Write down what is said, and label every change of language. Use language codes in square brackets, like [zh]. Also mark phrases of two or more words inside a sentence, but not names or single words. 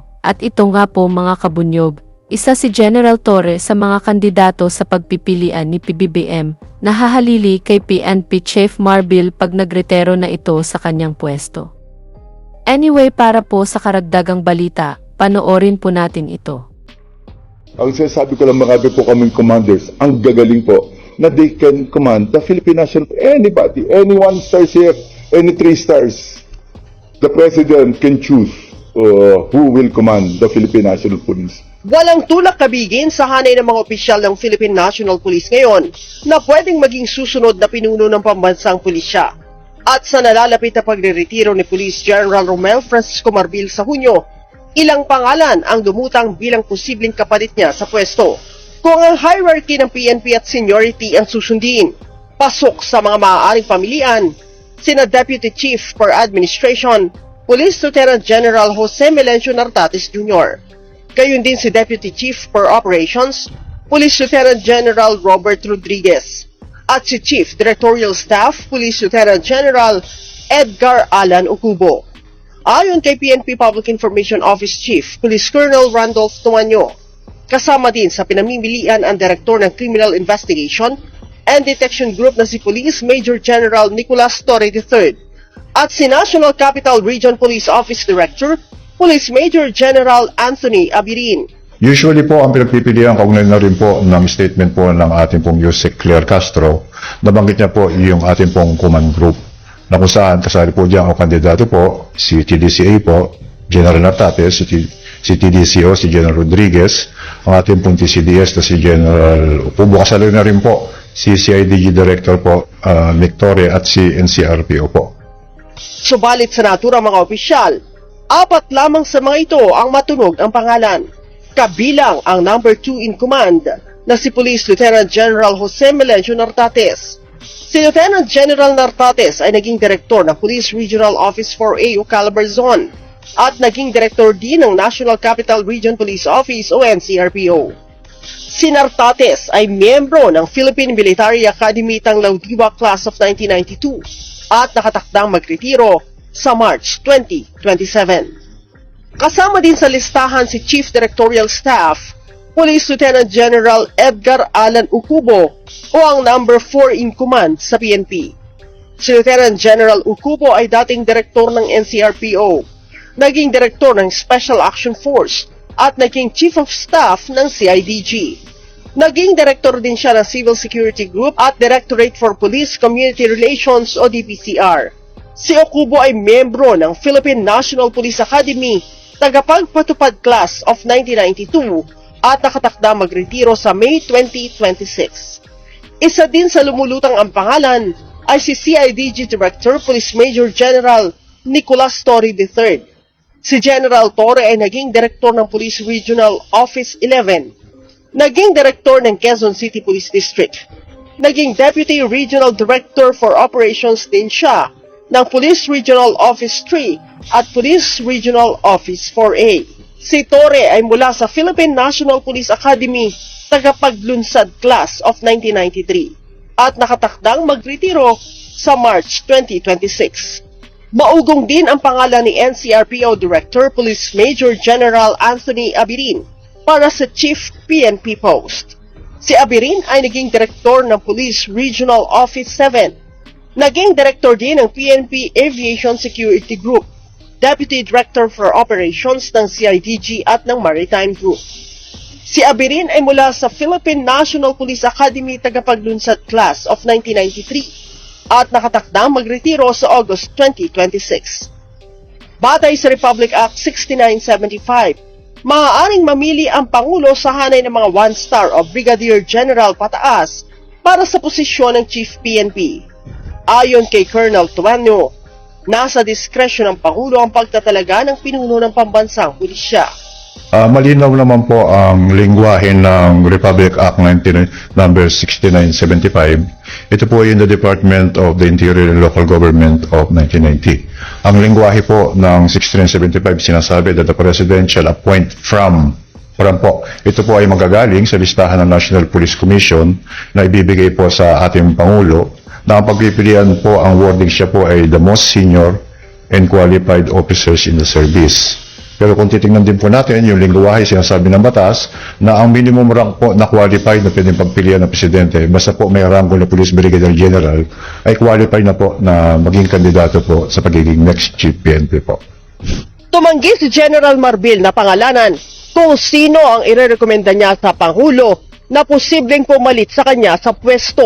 [tl] At ito nga po mga kabunyog, isa si General Torre sa mga kandidato sa pagpipilian ni PBBM, nahahalili kay PNP Chief Marbil pag nagretero na ito sa kanyang pwesto. Anyway, para po sa karagdagang balita, panoorin po natin ito. Ang sinasabi ko lang, marami po kaming commanders, ang gagaling po, na [en] they can command the Philippine National, anybody, any 1 stars here, any 3 stars. The President can choose who will command the Philippine National Police. [tl] Walang tulak kabigin sa hanay ng mga opisyal ng Philippine National Police ngayon na pwedeng maging susunod na pinuno ng pambansang pulisya. At sa nalalapit na pagre-retiro ni Police General Romel Francisco Marbil sa Hunyo, ilang pangalan ang dumutang bilang posibleng kapalit niya sa pwesto. Kung ang hierarchy ng PNP at seniority ang susundin, pasok sa mga maaaring pamilian, sina Deputy Chief for Administration, Police Lieutenant General Jose Melencio Nartates Jr., gayon din si Deputy Chief for Operations, Police Lieutenant General Robert Rodriguez, at si Chief Directorial Staff, Police Lieutenant General Edgar Alan Ucubo. Ayon kay PNP Public Information Office Chief, Police Colonel Randolph Tumanyo, kasama din sa pinamimilian ang Direktor ng Criminal Investigation and Detection Group na si Police Major General Nicolas Torre III, at si National Capital Region Police Office Director, Police Major General Anthony Abirin. Usually po, ang pinagpipilian kaugnay na rin po ng statement po ng ating pong Yusek Claire Castro, nabanggit niya po yung ating pong [en] command group, [tl] na kung saan kasali po diyan ang kandidato po, si TDCA po, General Nartates, si TDCO, si General Rodriguez, ang ating pong TCDS na si General Ucubo, kasali na rin po si CIDG Director po, Mick Torre, at si NCRPO po. Subalit sa natura mga opisyal, 4 lamang sa mga ito ang matunog ang pangalan, kabilang ang [en] number 2 in command [tl] na si Police Lieutenant General Jose Melencio Nartates. Si Lieutenant General Nartates ay naging direktor ng Police Regional Office 4A o Calabarzon at naging direktor din ng National Capital Region Police Office o NCRPO. Si Nartates ay miyembro ng Philippine Military Academy Tanglaudiwa [en] Class of 1992 [tl] at nakatakdang magretiro sa March 2027. Kasama din sa listahan si Chief Directorial Staff, Police Lieutenant General Edgar Alan Ucubo o ang [en] number 4 in command [tl] sa PNP. Si Lieutenant General Ucubo ay dating direktor ng NCRPO, naging direktor ng Special Action Force at naging Chief of Staff ng CIDG. Naging direktor din siya ng Civil Security Group at Directorate for Police Community Relations o DPCR. Si Ucubo ay miyembro ng Philippine National Police Academy, tagapagpatupad [en] class of 1992 [tl] at nakatakda magretiro sa May 2026. Isa din sa lumulutang ang pangalan ay si CIDG Director Police Major General Nicolas Torre III. Si General Torre ay naging direktor ng Police Regional Office 11, naging direktor ng Quezon City Police District, naging Deputy Regional Director for Operations din siya ng Police Regional Office 3 at Police Regional Office 4A. Si Torre ay mula sa Philippine National Police Academy, tagapaglunsad [en] class of 1993 [tl] at nakatakdang magretiro sa March 2026. Maugong din ang pangalan ni NCRPO Director Police Major General Anthony Abirin para sa Chief PNP post. Si Abirin ay naging direktor ng Police Regional Office 7, naging direktor din ng PNP Aviation Security Group, Deputy Director for Operations ng CIDG at ng Maritime Group. Si Abirin ay mula sa Philippine National Police Academy tagapaglunsad [en] class of 1993 [tl] at nakatakdang magretiro sa August 2026. Batay sa Republic Act 6975, maaaring mamili ang Pangulo sa hanay ng mga 1-star o Brigadier General pataas para sa posisyon ng Chief PNP. Ayon kay Colonel Tuanyo, nasa diskresyon ng Pangulo ang pagtatalaga ng pinuno ng pambansang pulisya. Malinaw naman po ang lingwahe ng Republic Act number 6975. Ito po [en] in the [tl] Department of the Interior and Local Government of 1990. Ang lingwahe po ng 6975 sinasabi [en] that the President shall appoint from [tl] po. Ito po ay magagaling sa listahan ng National Police Commission na ibibigay po sa ating Pangulo na ang pagpipilian po ang wording siya po ay [en] the most senior and qualified officers in the service. [tl] Pero kung titingnan din po natin, yung lingwahe sinasabi ng batas na ang minimum rank po na qualified na pwedeng pagpilian ng presidente, basta po may rango na Police Brigadier General, ay qualified na po na maging kandidato po sa pagiging next Chief PNP po. Tumanggi si General Marbil na pangalanan kung sino ang irerekomenda niya sa Pangulo na posibleng pumalit sa kanya sa pwesto.